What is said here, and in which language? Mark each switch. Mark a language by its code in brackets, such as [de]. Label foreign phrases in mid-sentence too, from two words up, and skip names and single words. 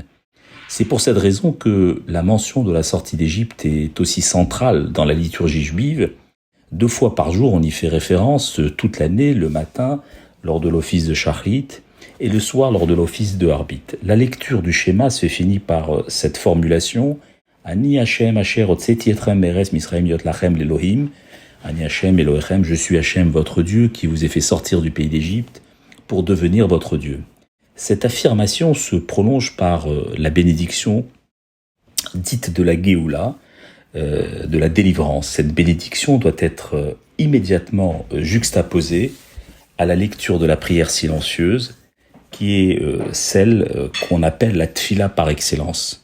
[fr] C'est pour cette raison que la mention de la sortie d'Égypte est aussi centrale dans la liturgie juive. 2 fois par jour, on y fait référence toute l'année, le matin, lors de l'office de Shachrit, et le soir, lors de l'office de Harbit. La lecture du schéma se finit par cette formulation [he] אני השם אשר הוצאתי אתכם מארץ מצרים להיות לכם לאלהים. אני השם אלהיכם, [fr] je suis Hashem votre Dieu qui vous ai fait sortir du pays d'Égypte pour devenir votre Dieu. Cette affirmation se prolonge par la bénédiction dite de la Géoula, de la délivrance. Cette bénédiction doit être immédiatement juxtaposée à la lecture de la prière silencieuse, qui est celle qu'on appelle la tfila par excellence.